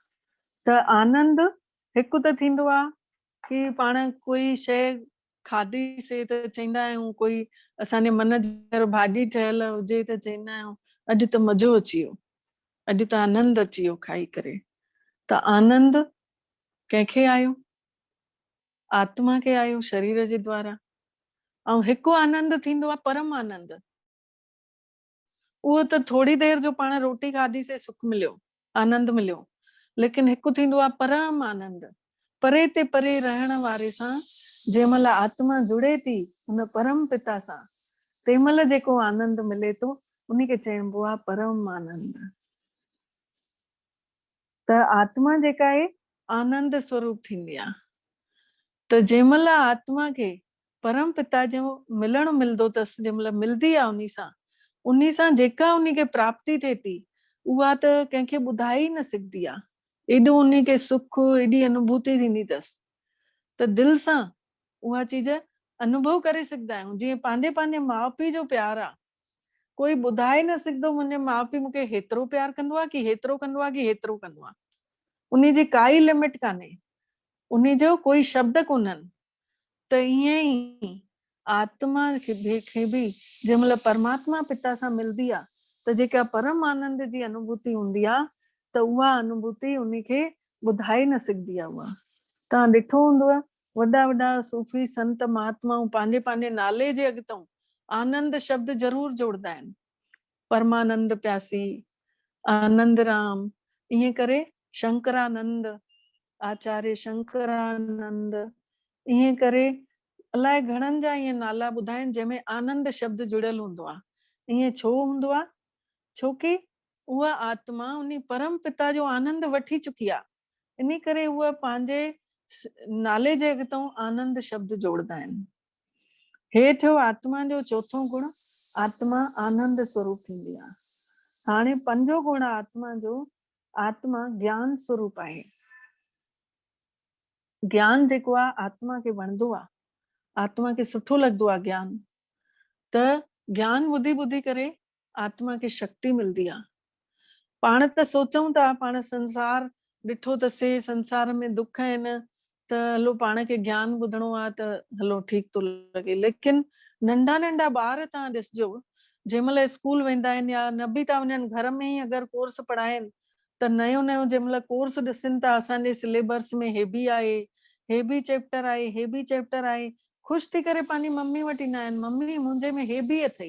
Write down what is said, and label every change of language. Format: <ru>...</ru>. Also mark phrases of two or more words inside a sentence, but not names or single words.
<sd>त आनंद हिकु त थींदो आहे कि पाण कोई शइ खाधीसीं त चईंदा आहियूं, कोई असांजे मन जी भाॼी ठहियल हुजे त चईंदा आहियूं अॼु त मज़ो अची वियो, अॼु त आनंद अची वियो खाई करे। त आनंद कंहिंखे आयो? आत्मा खे आयो, शरीर जे द्वारा। ऐं हिकु आनंद थींदो आहे परम आनंद। उहो त थोड़ी देर जो पाण रोटी खाधीसीं सुख मिलियो, आनंद मिलियो, लेकिन हिकु थींदो आहे परम आनंद। परे ते परे रहण वारे सां जंहिंमहिल आत्मा जुड़े थी हुन परम पिता सां, तंहिंमहिल जेको आनंद मिले थो उन खे चइबो आहे परम आनंद। त आत्मा जेका आहे आनंद स्वरूप थींदी आहे। त जंहिंमहिल आत्मा खे परम पिता जो मिलणु मिलंदो अथसि, जंहिंमहिल मिलंदी आहे उन सां जेका उन खे प्राप्ति थिए थी उहा त कंहिंखे ॿुधाए ई न सघंदी आहे। एॾो उन खे सुख, एॾी अनुभूति थींदी अथसि त दिलि सां उहा चीज अनुभव करे सघंदा आहियूं। जीअं पंहिंजे पंहिंजे माउ पीउ जो प्यार आहे, कोई ॿुधाए न सघंदो मुंहिंजे माउ पीउ मूंखे हेतिरो प्यार कंदो आहे कि हेतिरो कंदो आहे कि हेतिरो कंदो आहे। उन जी काई लिमिट कान्हे, उन जो कोई शब्द कोन्हनि। त ईअं ई आत्मा खे बि जंहिंमहिल परमात्मा पिता सां मिलंदी आहे त जेका परम आनंद जी अनुभूति हूंदी आहे त उहा अनुभूति उनखे ॿुधाए न सघंदी आहे। उहा तव्हां ॾिठो हूंदव वॾा वॾा सूफ़ी संत महात्माऊं पंहिंजे पंहिंजे नाले जे अॻितां आनंद शब्द ज़रूर जोड़दा आहिनि। परमानंद प्यासी, आनंद राम, ईअं करे शंकरानंद, आचार्य शंकरानंद, ईअं करे अलाए घणनि जा ईअं नाला ॿुधाइनि जंहिंमें आनंद शब्द जुड़ियल हूंदो आहे। ईअं छो हूंदो आहे? छोकी उहा आत्मा उन परम पिता जो आनंद वठी चुकी आहे, इन करे उहा पंहिंजे नाले जे अॻितां आनंद शब्द जोड़दा आहिनि। हे थियो आत्मा जो चौथो गुण, आत्मा आनंद स्वरूप थींदी आहे। हाणे पंजो गुण आत्मा जो, आत्मा ज्ञान स्वरूप आहे। ज्ञान जेको आहे आत्मा खे वणंदो आहे, आत्मा खे सुठो लॻंदो आहे ज्ञान। त ज्ञान ॿुधी ॿुधी करे आत्मा खे शक्ति मिलंदी आहे। पाण त सोचूं था पाण संसार ॾिठो अथसीं, संसार में दुख आहिनि त हलो पाण खे ज्ञान ॿुधणो आहे त हलो ठीकु थो लॻे, लेकिन नंढा नंढा ॿार तव्हां ॾिसजो जंहिंमहिल स्कूल वेंदा आहिनि या न बि था वञनि, घर में ई अगरि कोर्स पढ़ाइनि त नयो नयो जंहिंमहिल कोर्स ॾिसनि था असांजे सिलेबस में हे बि आहे, हे बि चैप्टर आहे, हे बि चैप्टर आहे, ख़ुशि थी करे पंहिंजी मम्मी वटि ईंदा आहिनि, मम्मी मुंहिंजे में हे बि अथई।</sd>